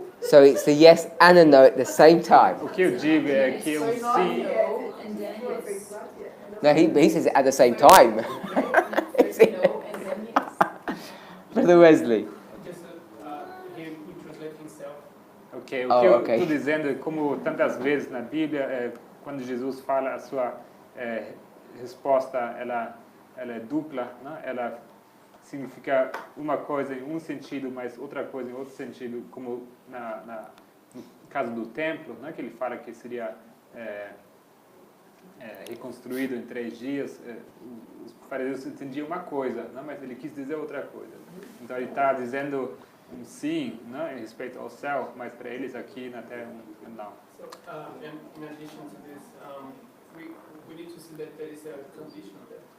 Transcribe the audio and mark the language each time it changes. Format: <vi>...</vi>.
<en>So it's the yes and a no at the same time.</en> <pt>O que eu digo é que o sim.</pt> <en>And then yes. No, he says it at the same time. No, and then yes. Brother Wesley. Just him who translates himself.</en> <pt>Ok, o</pt> <en>Oh,</en> <pt>que eu</pt> <en>ok.</en> <pt>estou dizendo é como tantas vezes na Bíblia, quando Jesus fala a sua resposta, ela é dupla, né? Ela significa uma coisa em um sentido, mas outra coisa em outro sentido, como no caso do templo, né? Que ele fala que seria reconstruído em 3 dias. Os fariseus entendiam uma coisa, né? Mas ele quis dizer outra coisa. Então ele está dizendo um sim, né, em respeito ao céu, mas para eles aqui na terra um não.</pt> <en>So, in addition to this, we need to see that there is a condition there.</en>